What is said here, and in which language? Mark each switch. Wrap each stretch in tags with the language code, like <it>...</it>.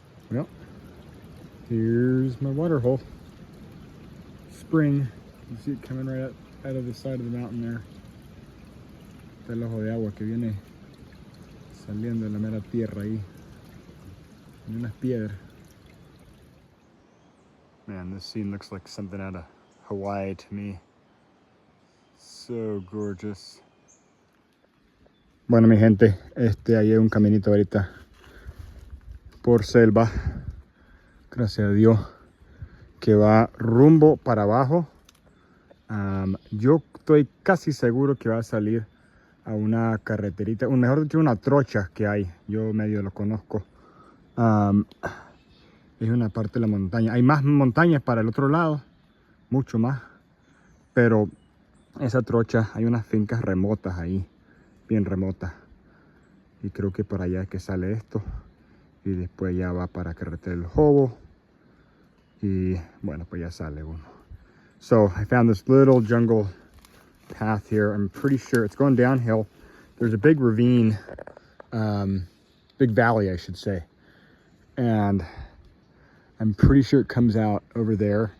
<en>Well, here's my water hole. Spring. You see it coming right out of the side of the mountain there.</en> <es>Está el ojo de agua que viene saliendo de la mera tierra ahí. En unas piedras.</es> <en>Man, this scene looks like something out of Hawaii to me. So gorgeous.</en> <es>Bueno, mi gente, ahí hay un caminito ahorita por selva, gracias a Dios, que va rumbo para abajo. Yo estoy casi seguro que va a salir a una carreterita, o mejor dicho, una trocha que hay. Yo medio lo conozco. Es una parte de la montaña. Hay más montañas para el otro lado, mucho más. Pero esa trocha, hay unas fincas remotas ahí, bien remotas. Y creo que para allá es que sale esto. Y después ya va para carretera del Jobo. Y bueno, pues ya sale uno.</es> <en>So I found this little jungle path here. I'm pretty sure it's going downhill. There's a big ravine, big valley, I should say. And I'm pretty sure it comes out over there.</en>